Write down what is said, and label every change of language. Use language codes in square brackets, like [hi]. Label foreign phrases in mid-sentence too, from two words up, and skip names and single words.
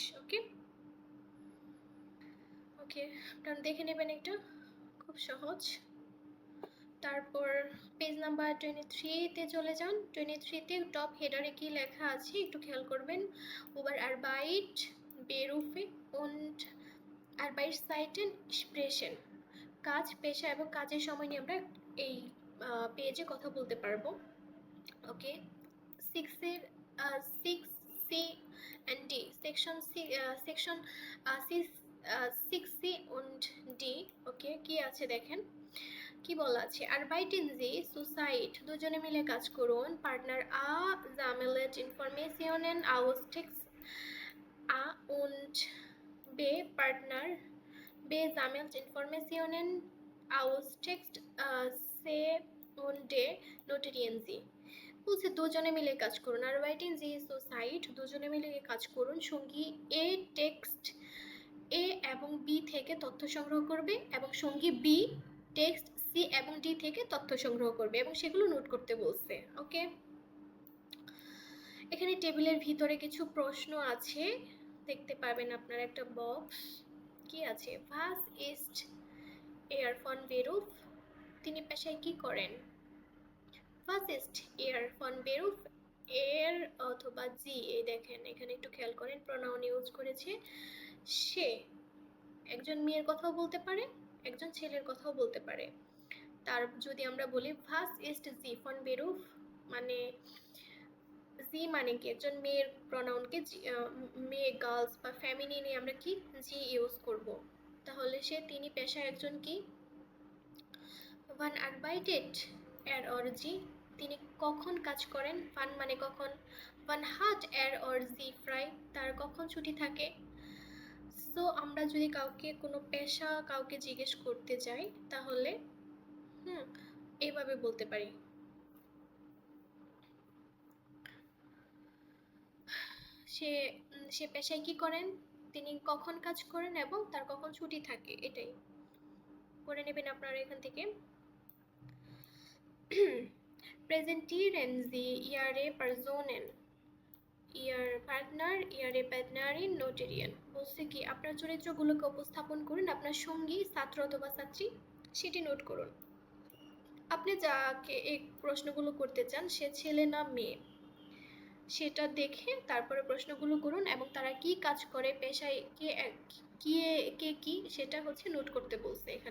[bn] ওকে ওকে, আপনারা দেখে নেবেন, এটা খুব সহজ। তারপর পেজ নাম্বার 23-তে চলে যান। 23-তে টপ হেডারে কি লেখা আছে একটু খেয়াল করবেন। [de] Über Arbeit Berufe und Arbeitszeiten sprechen। [bn] কাজ, পেশা এবং কাজের সময় নিয়ে আমরা এই পেজে কথা বলতে পারবো। ওকে, 6C and D সেকশন 6C und D। ওকে, কি আছে দেখেন, কি বলা আছে? [de] Arbeiten Sie zu zweit, [bn] দুজনে মিলে কাজ করুন। [de] পার্টনার A sammelt Informationen aus Text A und B Partner B sammelt Informationen aus Text C und D notieren Sie। [bn] বলছে দুজনে মিলে কাজ করুন। [de] Arbeiten Sie zu zweit, [bn] দুজনে মিলে কাজ করুন। সঙ্গী A টেক্সট A এবং B থেকে তথ্য সংগ্রহ করবে এবং সঙ্গী B টেক্সট C এবং D থেকে তথ্য সংগ্রহ করবে এবং সেগুলো নোট করতে বলছে। ওকে, এখানে টেবিলের ভিতরে কিছু প্রশ্ন আছে, দেখতে পাবেন আপনারা একটা বক্স। কি আছে? [de] Was ist er von Beruf? [bn] তিনি পেশায় কি করেন? [de] Was ist er von Beruf? [bn] এর অথবা জি, এই দেখেন এখানে একটু খেয়াল করেন, প্রোনাউন ইউজ করেছে। সে একজন মেয়ের কথাও বলতে পারে, একজন ছেলের কথাও বলতে পারে। তার যদি আমরা বলি [de] was ist sie von Beruf, [bn] মানে জি মানে কি একজন মেয়ের প্রোনাউনকে মেয়ে, গার্লস বা ফেমিনিনে আমরা কি জি ইউজ করব। তাহলে সে তিনি পেশায় একজন কি? [de] Wann arbeitet er or sie [bn] তিনি কখন কাজ করেন, ফান মানে কখন, [de] wann hat er or sie frei [bn] তার কখন ছুটি থাকে। সো আমরা যদি কাউকে কোনো পেশা কাউকে জিজ্ঞেস করতে যাই তাহলে এইভাবে বলতে পারি, সে সে পেশায় কি করেন, তিনি কখন কাজ করেন এবং তার কখন ছুটি থাকে, এটাই করে নেবেন আপনারা এখান থেকে। [de] Präsentieren Sie Ihre Personen, Ihr Partner, Ihre Partnerin, Notarien [bn] বলছে কি আপনার চরিত্রগুলোকে উপস্থাপন করুন, আপনার সঙ্গী, ছাত্র অথবা ছাত্রী সেটি নোট করুন। আপনি যাকে এই প্রশ্নগুলো করতে চান সে ছেলে না মেয়ে সেটা দেখে তারপরে প্রশ্নগুলো করুন এবং তারা কি কাজ করে, পেশায় কে কি সেটা হচ্ছে নোট করতে বলছে এখানে।